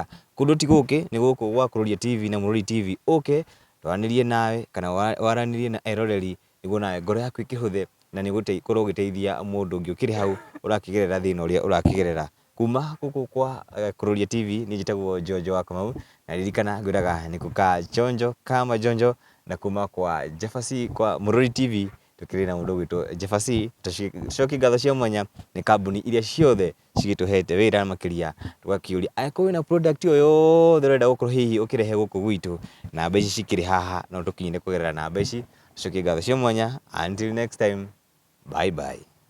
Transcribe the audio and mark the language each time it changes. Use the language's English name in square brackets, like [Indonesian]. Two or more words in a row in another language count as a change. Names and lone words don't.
[Kikuyu] Kũndũ ti gũkĩ nĩ gũkũ gwa Kuroria TV na Mũrori TV. Ũke twaranĩrie nawe kana waranĩrie na eroreri nĩguo nawe ngoro yaku ĩkĩhũthe na nĩ ũgũkorwo ũgĩteithia mũndũ ũngĩ ũkĩrĩ hau ũrakĩgerera thĩna ũrĩa ũrakĩgerera. Kuma gũkũ kwa Kuroria TV niĩ njĩtagwo Jojo wa Kamau, na ririkana ngwĩraga nĩ [Swahili] kukaa chonjo kama jonjo, [Kikuyu] na kuma kwa Jefasi kwa Mũrori TV tũkĩrĩ na mũndũ ũgwĩtwo Jefasi. Tũcokie ngatho cia mwanya nĩ kambuni iria ciothe cigĩtũhete wĩra na makĩria tũgakĩũria angĩkorwo wĩna product o yothe ũrenda gũkorwo hihi ũkĩrehe gũkũ gwitũ, namba ici cikĩrĩ haha no tũkinyĩre kũgerera namba ici. Tũcokie ngatho cia mwanya, [English] until next time, bye bye.